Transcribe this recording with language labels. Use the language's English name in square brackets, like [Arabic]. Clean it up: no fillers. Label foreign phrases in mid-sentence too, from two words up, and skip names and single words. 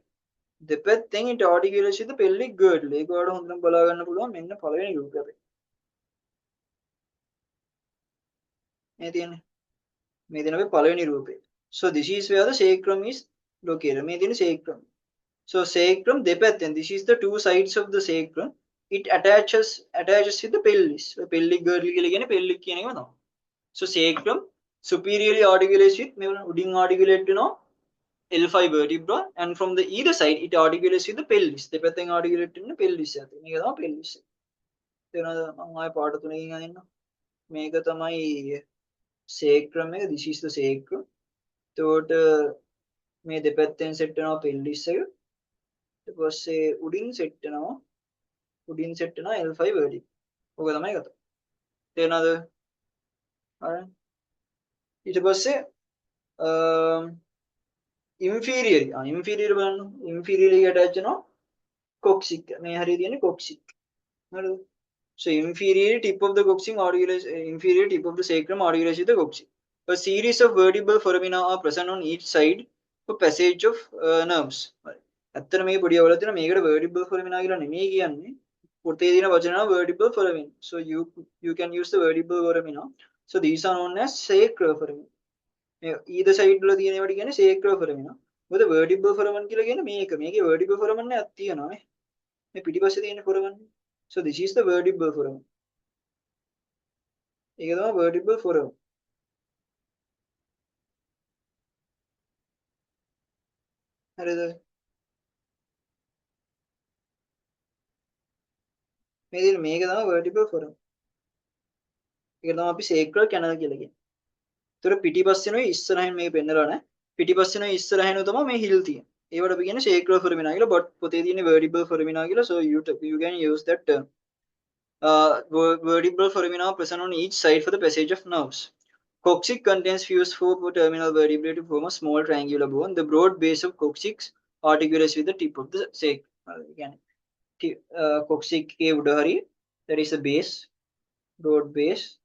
[English] දෙපැත්තෙන් it articulates with the pelvic girdle. [Sinhala] ඒක වල හොඳට බලා ගන්න පුළුවන් මෙන්න පළවෙනි රූපය අපේ. මේ තියෙන්නේ. මේ තියෙන අපේ පළවෙනි රූපය. [English] So this is where the sacrum is located. [Sinhala] මේ තියෙන sacrum. So sacrum දෙපැත්තෙන්. [English] This is the two sides of the sacrum. It attaches with the pelvis. Pelvic girdle [Sinhala] කියලා කියන්නේ pelvic කියන එකම තමයි. [English] So sacrum superiorly articulates with [Sinhala] මේ උඩින් articulate වෙනවා [English] L5 vertebra and from the either side it articulates with the pelvis. [Sinhala] දෙපැත්තෙන් articulate වෙන pelvis එක. මේක තමයි pelvis. තේරෙනවද? මම ආයෙ පාඩ තුනකින් අදින්න. මේක තමයි sacrum එක. [English] This is the sacrum. [Sinhala] එතකොට මේ දෙපැත්තෙන් set වෙනවා pelvis එක. ඊට පස්සේ උඩින් set වෙනවා [English] L5 vertebra. [Sinhala] ඔක තමයි කතාව. තේරෙනවද? හරි. ඊට පස්සේ inferior බලන්න. inferiorly attach වෙනවා coccyx. මේ හරිය තියෙන්නේ coccyx. හරිද? [English] So inferior tip of the coccyx articulates inferior tip of the sacrum articulates with the coccyx. A series of vertebral foramina are present on each side for passage of nerves. [Sinhala] ඇත්තට මේ පොඩි අවුලක් තියෙනවා. මේකට [English] vertebral foramina [Sinhala] කියලා නෙමෙයි කියන්නේ. පොතේ තියෙන වචන [English] vertebral foramina. So you can use the vertebral foramina. So these are known as sacral foramina. either side [Sinhala] වල තියෙන ඒවාට කියන්නේ [English] sacral foramina. [Sinhala] මොකද [English] vertebral foramen [Sinhala] කියලා කියන්නේ මේක. මේකේ [English] vertebral foramen [Sinhala] එකක් තියෙනවා නේ. මේ පිටිපස්සේ තියෙන foramen. [English] So this is the vertebral foramen. [Sinhala] ඒක තමයි [English] vertebral foramen. [Sinhala] හරිද? මේක තමයි [English] vertebral foramen. [Sinhala] ඒක තමයි අපි [English] sacral canal [Sinhala] කියලා කියන්නේ. ඒතර පිටිපස්සෙනුයි ඉස්සරහින් මේක පෙන්නලා නැහැ. පිටිපස්සෙනුයි ඉස්සරහිනු තමයි මේ හිල් තියෙන්නේ. ඒවට අපි කියන්නේ [English] sacral foramina [Sinhala] කියලා. but පොතේ තියෙන්නේ [English] vertebral foramina [Sinhala] කියලා. [English] So you can use that term. Vertebral foramina present on each side for the passage of nerves. Coccyx contains fused four terminal vertebrae to form a small triangular bone. The broad base of coccyx articulates with the tip of the sacrum. Coccyx के [Sinhala] උඩ හරිය, [English] that is the base, broad base.